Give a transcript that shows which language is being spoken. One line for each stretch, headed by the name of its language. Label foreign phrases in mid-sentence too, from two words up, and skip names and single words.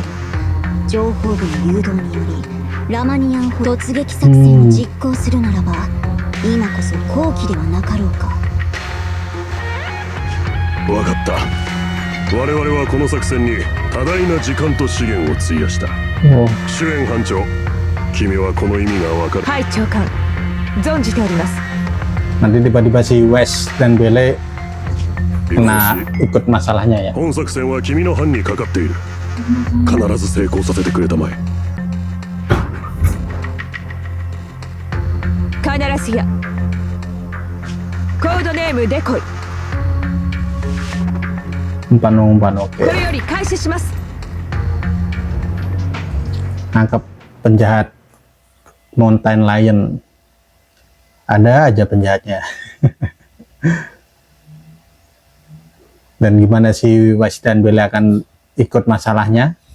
Japanese: 情報部の誘導によりラマニアン突撃作戦を実行するならば、今こそ好機ではなかろうか。分かった。我々はこの作戦に多大な時間と資源を費やした。 Oh. 主演班長、君はこの意味が分かる。はい長官、存じております。
Indonesian: Nanti tiba-tiba si Wes dan Bele よ kena し、 ikut masalahnya ya.
Japanese: 本作戦は君の班にかかっている。必ず成功させてくれたまえ。必ずや。コードネームデコイ。
Indonesian: Umpan, oke.
Japanese: これより開始します。
Indonesian: Nangkep penjahat Mountain Lion. Ada aja penjahatnya. Dan gimana si Washi dan Bella akan ikut masalahnya?